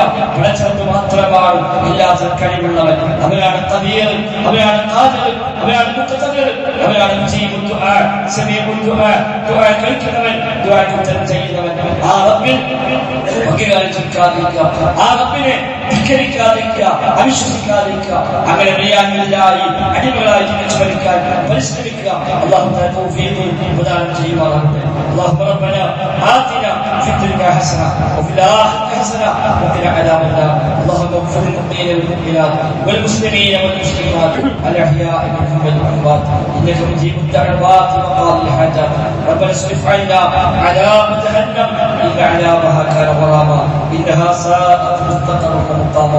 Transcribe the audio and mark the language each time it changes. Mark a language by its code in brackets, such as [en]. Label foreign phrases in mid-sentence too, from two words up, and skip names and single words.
[ml] പഠിച്ചവർക്ക് മാത്രമാണ് എല്ലാത്തിനും കഴിവുള്ളവൻ. അവരാണ് ഖദീർ, അവരാണ് ഖാദിർ, അവരാണ് മുഖ്തദിർ, അവരാണ് [ar] مجيب الدعاء, سميع الدعاء, [ml] ദുആ കേൾക്കുന്നവൻ, ദുആക്ക് ഉത്തരം ചെയ്യുന്നവൻ. ആ റബ്ബിൽ പങ്കുകാരിച്ചെടുക്കാതിരിക്കുക, ആ റബ്ബിനെ ധിക്കരിക്കാതിരിക്കുക, അവിശ്വസിക്കാതിരിക്കുക. അങ്ങനെ ബിയാനില്ലാഹി അടിമകളായി ജീവിച്ചു മരിക്കാൻ പരിശ്രമിക്കുക. [ar] الله تعالى [ml] തൗഫീഖ് പ്രദാനം ചെയ്യുമാറാകട്ടെ. [ar] اللهم ربنا آتنا في الدنيا حسنة وفي الآخرة حسنة وقنا عذاب النار. اللهم اغفر للمؤمنين والمؤمنات والمسلمين والمسلمات الأحياء منهم والأموات إنك مجيب الدعوات وقاضي الحاجات. ربنا اصرف عنا عذاب جهنم إن عذابها كان غراما إنها ساءت مستقرا ومقاما.